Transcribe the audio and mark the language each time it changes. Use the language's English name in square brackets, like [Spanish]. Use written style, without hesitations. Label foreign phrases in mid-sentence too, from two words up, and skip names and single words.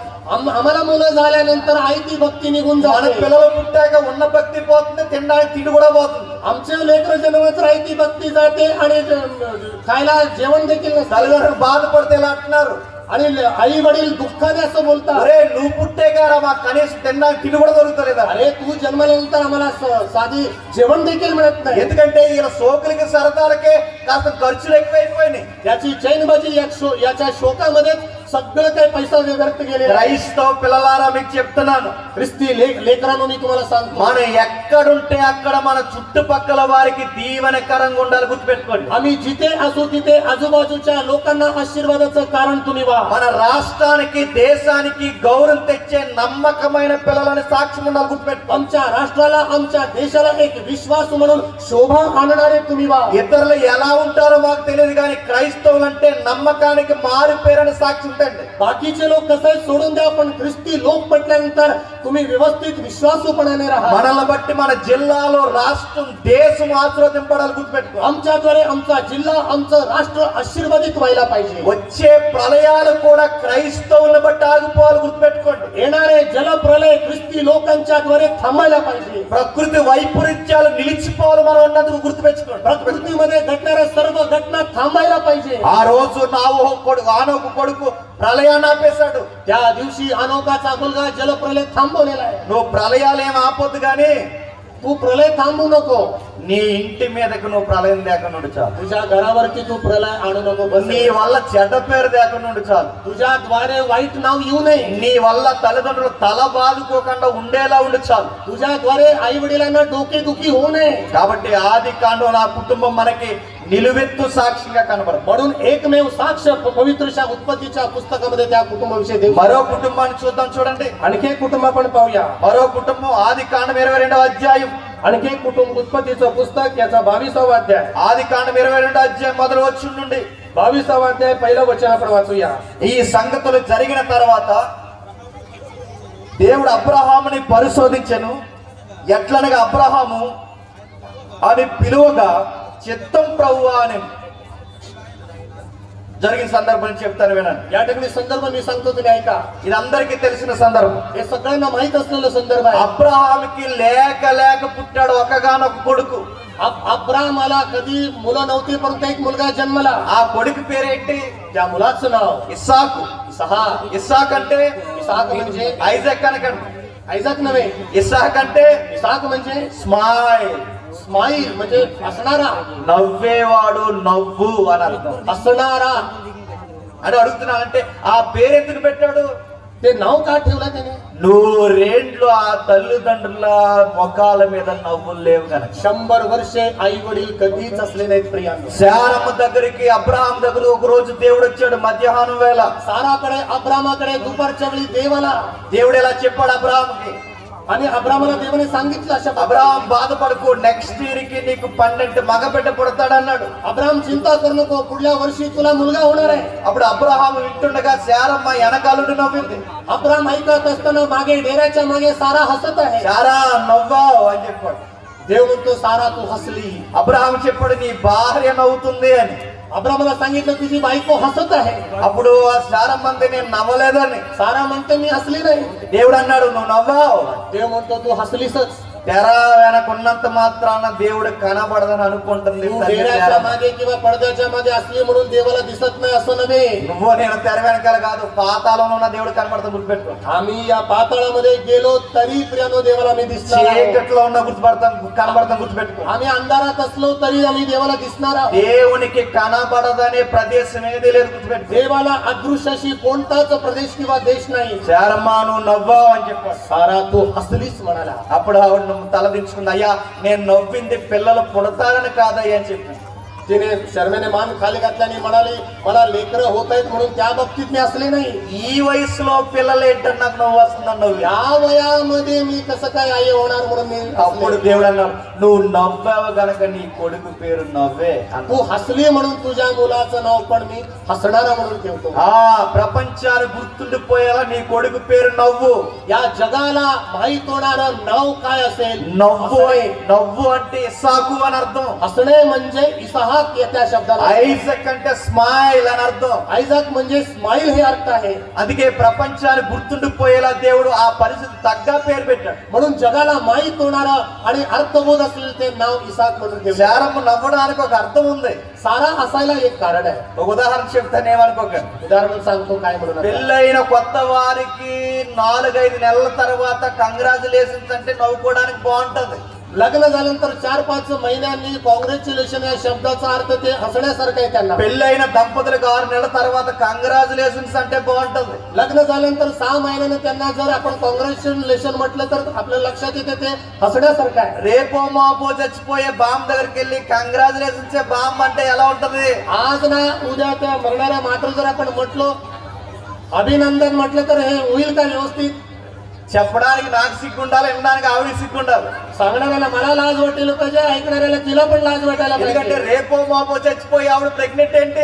[Marathi] आम्हाला मुलं झाल्यानंतर आई ती भक्ती निघून [Telugu] మన [Marathi] जाते. [Telugu] పిల్లలు పుట్టాక ఉన్న భక్తి పోతుంది, తినడానికి తిండి కూడా పోతుంది. [Marathi] आमचे लेकर जन्मात आई ती भक्ती जाते आणि खायला जेवण देखील नसतं. [Telugu] తల్లిదండ్రులు బాధపడితే ఎలా అంటున్నారు? [Marathi] आणि आई वडील दुःखाने असं बोलतात, [Telugu] అరే నువ్వు పుట్టేగారా మాకు కనీసం తినడానికి తిండి కూడా దొరుకుతలేదా? [Marathi] अरे तू जन्मल्यानंतर आम्हाला साधी जेवण देखील मिळत नाही. [Telugu] ఎందుకంటే ఇలా సోకులకి సరదాలకే కాస్త ఖర్చులు ఎక్కువైపోయినాయి. [Marathi] याची चैनबाजी याच्या शोकामध्ये सगळं काही पैसा व्यर्थ गेलेला आहे. [Telugu] క్రైస్తవ పిల్లలారా మీకు చెప్తున్నాను, [Marathi] ख्रिस्ती लेकरांनो मी तुम्हाला सांगतो, [Telugu] మనం ఎక్కడుంటే అక్కడ మన చుట్టుపక్కల వారికి దీవెనకరంగా ఉండాలి. గుర్తుపెట్టుకోండి, [Marathi] आम्ही जिथे असू तिथे आजूबाजूच्या लोकांना आशीर्वादाचं कारण तुम्ही व्हा. [Telugu] మన రాష్ట్రానికి దేశానికి గౌరవం తెచ్చే నమ్మకమైన పిల్లలని సాక్ష్యం ఉండాలి. గుర్తుపెట్టుకోండి, [Marathi] आमच्या राष्ट्राला आमच्या देशाला एक विश्वास म्हणून शोभा आणणारे तुम्ही व्हा. [Telugu] ఇతరులు ఎలా ఉంటారో మాకు తెలియదు కానీ క్రైస్తవులు అంటే నమ్మకానికి మారిపోయారని సాక్షి ఉంటండి. [Marathi] बाकीचे लोक कसे सोडून द्या, पण ख्रिस्ती लोक म्हटल्यानंतर तुम्ही व्यवस्थित विश्वासूपणाने राहा. [Telugu] మనల్ని బట్టి మన జిల్లాలో రాష్ట్రం దేశం ఆశీర్వదింపడాలి. గుర్తుపెట్టుకో, [Marathi] आमच्याद्वारे आमचा जिल्हा आमचं राष्ट्र आशीर्वादित व्हायला पाहिजे. [Telugu] వచ్చే ప్రళయాలు కూడా క్రైస్తవులను బట్టి ఆగిపోవాలి. గుర్తుపెట్టుకోండి, [Marathi] येणारे जलप्रलय ख्रिस्ती लोकांच्या द्वारे थांबायला पाहिजे. [Telugu] ప్రకృతి వైపరీత్యాలు నిలిచిపోవాలి. మనం ఉన్నందుకు గుర్తుపెట్టుకోండి, [Marathi] प्रकृतीमध्ये घडणाऱ्या सर्व घटना थांबायला पाहिजे. [Telugu] ఆ రోజు ఆనోకు కొడుకు ప్రళయాన్ని ఆపేశాడు. [Marathi] त्या दिवशी अनोकाचा मुलगा जलप्रलय थांबवलेला आहे. [Telugu] నువ్వు ప్రళయాలు ఏం ఆపొద్దు కానీ [Marathi] तू प्रलय थांबू नको. [Telugu] నీ ఇంటి మీదకు నువ్వు ప్రళయం లేకుండా చాలు. [Marathi] तुझ्या घरावरती तू प्रलय आणू नको. [Telugu] నీ వల్ల చెడ్డ పేరు లేకుండా చాలు. [Marathi] तुझ्या द्वारे वाईट नाव येऊ नये. [Telugu] నీ వల్ల తల్లిదండ్రులు తల బాదుకోకుండా ఉండేలా ఉండి చాలు. [Marathi] तुझ्या द्वारे आई वडिलांना डोकेदुखी होऊ नये. [Telugu] కాబట్టి ఆది కాండంలో ఆ కుటుంబం మనకి నిలువెత్తు సాక్షిగా కనబడదు. [Marathi] म्हणून एकमेव साक्ष पवित्रच्या उत्पत्तीच्या पुस्तकामध्ये त्या कुटुंबाविषयी देव. [Telugu] మరో కుటుంబాన్ని చూద్దాం చూడండి. [Marathi] आणखी एक कुटुंब आपण पाहूया. [Telugu] మరో కుటుంబం ఆదికాండం 22వ అధ్యాయం. [Marathi] आणखी एक कुटुंब उत्पत्तीचं पुस्तक याचा 22वा अध्याय. [Telugu] ఆదికాండం 22వ అధ్యాయం మొదటి వచనం నుండి [Marathi] 22वा अध्याय पहिलं वचन आपण वाचूया. [Telugu] ఈ సంగతులు జరిగిన తర్వాత దేవుడు అబ్రహాముని పరిశోధించెను. ఎట్లనగా అబ్రహాము అని పిలువగా చిత్తం ప్రభువా అని. జరిగిన సందర్భం చెప్తాను వినండి. [Marathi] या ठिकाणी संदर्भ मी सांगतो, तुम्ही ऐका. [Telugu] ఇది అందరికీ తెలిసిన సందర్భం. [Marathi] हे सगळ्यांना माहित असलेलं संदर्भ आहे. [Telugu] అబ్రహాముకి లేక లేక పుట్టాడు ఒకగానొక కొడుకు. [Marathi] अब्राहमाला कधी मुलं नव्हती, परंतु एक मुलगा जन्मला. [Telugu] ఆ కొడుకు పేరేంటి? [Marathi] त्या मुलाचं नाव [Telugu] ఇస్సాకు. ఇస్సాక్ అంటే [Marathi] इसाक म्हणजे [Telugu] ఐజాక్ అనకండి. [Marathi] ऐजाक नव्हे. [Telugu] ఇస్సాక్ అంటే [Marathi] इसाक म्हणजे [Telugu] స్మైల్. [Marathi] स्माईल म्हणजे हसणारा, [Telugu] నవ్వేవాడు, నవ్వు అని అర్థం. [Marathi] हसणारा [Telugu] అని అడుగుతున్నా. అంటే ఆ పేరు ఎందుకు పెట్టాడు? [Marathi] ते नाव का ठेवलं त्याने? [Telugu] నూరేండ్లు ఆ తల్లిదండ్రుల ముఖాల మీద నవ్వులు లేవు కనుక. [Marathi] 100 वर्षे आई वडील कधीच असले नाहीत प्रियांनो. [Telugu] శారమ్మ దగ్గరికి అబ్రహాం దగ్గర ఒక రోజు దేవుడు వచ్చాడు మధ్యాహ్నం వేళ. [Marathi] साराकडे अब्रामाकडे दुपारच्या वेळी देव आला. [Telugu] దేవుడు ఎలా చెప్పాడు అబ్రహాంకి? [Marathi] आणि अब्रामाला देवाने सांगितलं अशा [Telugu] అబ్రహాం బాధపడకు, [English] next year [Telugu] కి నీకు 12 మగబిడ్డ పుడతాడు అన్నాడు. [Marathi] अब्राम चिंता करू नको, पुढल्या वर्षी तुला मुलगा होणार आहे. [Telugu] అప్పుడు అబ్రహాం వింటుండగా శారమ్మ వెనకాలుడు నవ్వింది. [Marathi] अब्राम ऐकत असताना मागे डेऱ्याच्या मागे सारा हसत आहे. [Telugu] శారా నవ్వావు అని చెప్పాడు. [Marathi] देव म्हणतो सारा तू हसली. [Telugu] అబ్రహాం చెప్పాడు నీ భార్య నవ్వుతుంది అని. [Marathi] अब्रामाला सांगितलं तुझी बायको हसत आहे. [Telugu] అప్పుడు ఆ శారమ్మ అంది నేను నవ్వలేదని. [Marathi] सारा म्हणते मी हसली नाही. [Telugu] దేవుడు అన్నాడు నువ్వు నవ్వావు. [Marathi] देव म्हणतो तू हसलीसच. [Telugu] తెర వెనకున్నంత మాత్రాన దేవుడు కనబడదని అనుకుంటుంది. [Marathi] तू डेऱ्याच्या मागे किंवा पडद्याच्या मागे असली म्हणून देवाला दिसत नाही असं नव्हे. [Telugu] నువ్వు నేను తెర వెనకాల కాదు, పాతాళంలో ఉన్న దేవుడు కనబడతా గుర్తుపెట్టుకో. [Marathi] आम्ही या पाताळामध्ये गेलो तरी प्रियानो देवाला मी दिसणार आहोत. [Telugu] చీకట్లో ఉన్న కనబడతాం గుర్తుపెట్టుకో. [Marathi] आम्ही अंधारात असलो तरी आम्ही देवाला दिसणार आहोत. [Telugu] దేవునికి కనబడదనే ప్రదేశం ఏది లేదు గుర్తుపెట్టుకో. [Marathi] देवाला अदृश्याशी कोणताच प्रदेश किंवा देश नाही. [Telugu] శారమ్మ నువ్వు నవ్వావు అని చెప్పాడు. [Marathi] सारा तू हसलीच म्हणाला. [Telugu] అప్పుడు ఆవిడ తలదించుకుంది. అయ్యా నేను నవ్వింది పిల్లలు పుడతారని కాదయ్యా అని చెప్పింది. [Marathi] तिने शर्मेने मान खाली घातल्याने म्हणाली मला लेकरं होत आहेत म्हणून त्या बाबतीत मी असले नाही. [Telugu] ఈ వయసులో పిల్లలు ఏంటని నాకు నవ్వు వస్తుందని నవ్వు. [Marathi] या वयामध्ये मी कसं काय आई होणार म्हणून मी [Telugu] అప్పుడు [Marathi] हसले. [Telugu] దేవుడు అన్నాడు నువ్వు నవ్వావు గనక నీ కొడుకు పేరు నవ్వే అన్నాడు. [Marathi] तू हसली म्हणून तुझ्या मुलाचं नाव पण मी हसणारा म्हणून ठेवतो. [Telugu] ఆ ప్రపంచాన్ని గుర్తుండిపోయేలా నీ కొడుకు పేరు నవ్వు. [Marathi] या जगाला माहित होणारं नाव काय असेल? [Telugu] నవ్వు. నవ్వు అంటే ఇస్సాకు అని అర్థం. [Marathi] हसणे म्हणजे इसाहाक या त्या शब्दाला. [Telugu] ఐజక్ అంటే స్మైల్ అని అర్థం. [Marathi] आयझाक म्हणजे स्माईल हे अर्थ आहे. [Telugu] అందుకే ప్రపంచాన్ని గుర్తుండిపోయేలా దేవుడు ఆ పరిస్థితి తగ్గ పేరు పెట్టాడు. [Marathi] म्हणून जगाला माहित होणारं आणि अर्थबोध असलेलं ते नाव इसाक म्हणून ठेवलं. [Telugu] శారమ్మ నవ్వడానికి ఒక అర్థం ఉంది. [Marathi] सारा हसायला एक कारण आहे. [Telugu] ఒక ఉదాహరణ చెప్తాను ఏమనుకోకండి. [Marathi] उदाहरण सांगतो काय म्हणून. [Telugu] పెళ్ళైన కొత్త వారికి 4-5 నెలల తర్వాత కంగ్రాచులేషన్స్ అంటే నవ్వుకోవడానికి బాగుంటది. [Marathi] लग्न झाल्यानंतर 4-5 महिन्यांनी कॉंग्रॅच्युलेशन या शब्दाचा अर्थ ते हसण्यासारखं आहे त्यांना. [Telugu] పెళ్ళైన దంపతులకు 6 నెలల తర్వాత కంగ్రాచులేషన్స్ అంటే బాగుంటది. [Marathi] लग्न झाल्यानंतर 6 महिन्यानं त्यांना जर आपण कॉंग्रॅच्युलेशन म्हटलं तर आपल्या लक्षात येते ते हसण्यासारखं आहे. [Telugu] రేపో మాపో చచ్చిపోయే బాంబ్ దగ్గరికి వెళ్ళి కంగ్రాచులేషన్స్ బాంబ్ అంటే ఎలా ఉంటది? [Marathi] आज ना उद्या त्या मरणाऱ्या मात्र जर आपण म्हटलो अभिनंदन म्हटलं तर हे होईल का व्यवस्थित? [Telugu] చెప్పడానికి నాకు సిగ్గుండాలి, వినడానికి ఆవిడ సిగ్గుండాలి. [Marathi] सांगणाऱ्याला मला लाज वाटेल पाहिजे, ऐकणाऱ्याला तिला पण लाज वाटायला [Telugu] ఎందుకంటే [Marathi] पाहिजे. [Telugu] రేపో మాపో చచ్చిపోయి ఆవిడ ప్రెగ్నెంట్ ఏంటి?